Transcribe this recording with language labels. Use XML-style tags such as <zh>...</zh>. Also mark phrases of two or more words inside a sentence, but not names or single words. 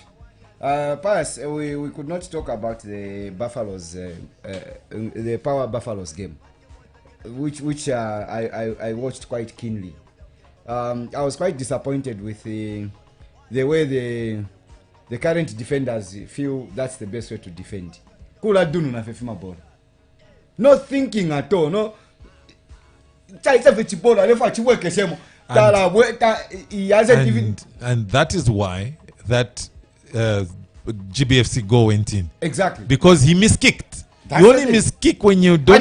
<en>Pius, we could not talk about the Buffaloes, the Power Buffaloes game, which I watched quite keenly. I was quite disappointed with the way the current defenders feel that's the best way to defend.</en> <bem>Kula dunu na fefima ball.</bem> <en>No thinking at all. No. And that is why that GBFC goal went in. Exactly. Because he miskicked. You only miskick when you don't.</en>